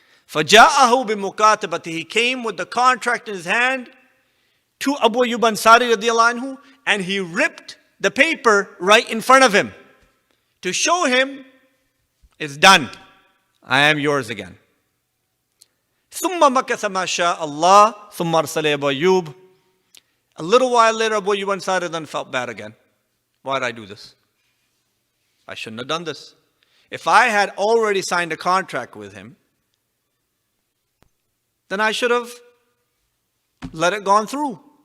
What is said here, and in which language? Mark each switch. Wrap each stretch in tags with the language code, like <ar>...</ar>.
<ar>فَجَاءَهُ بِمُكَاتَبَتِهِ.</ar> <en>He came with the contract in his hand to Abu Ayyub Ansari radiyallahu anhu, and he ripped the paper right in front of him to show him it's done. I am yours again.</en> <ar>ثُمَّ مَكَثَ مَا شَاءَ اللَّهُ ثُمَّ أَرْسَلَ أَبَا أَيُّوبَ.</ar> <en>A little while later, Abu Ayyub Ansari then felt bad again. Why did I do this? I shouldn't have done this. If I had already signed a contract with him, then I should have let it gone through.</en>